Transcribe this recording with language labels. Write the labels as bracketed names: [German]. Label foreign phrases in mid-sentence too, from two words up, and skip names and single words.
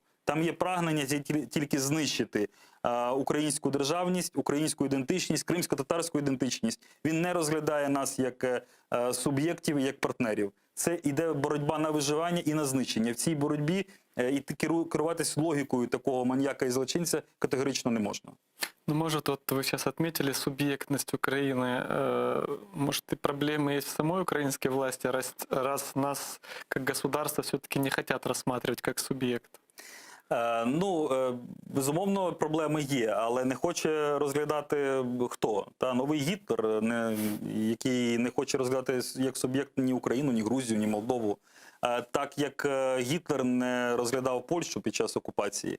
[Ukrainian] Там є прагнення тільки знищити українську державність, українську ідентичність, кримсько-татарську ідентичність. Він не розглядає нас як суб'єктів, як партнерів. Це іде боротьба на виживання і на знищення. В цій боротьбі і керуватись логікою такого маньяка і злочинця категорично не можна. Ну, [Russian] может, вот вы сейчас отметили субъектность Украины. Может, и проблемы есть в самой украинской власти, раз нас как государство все-таки не хотят рассматривать как субъект? [Ukrainian] Ну, безумовно, проблеми є, але не хоче розглядати хто? Новий Гітлер, який не хоче розглядати як суб'єкт ні Україну, ні Грузію, ні Молдову. Так як Гітлер не розглядав Польщу під час окупації.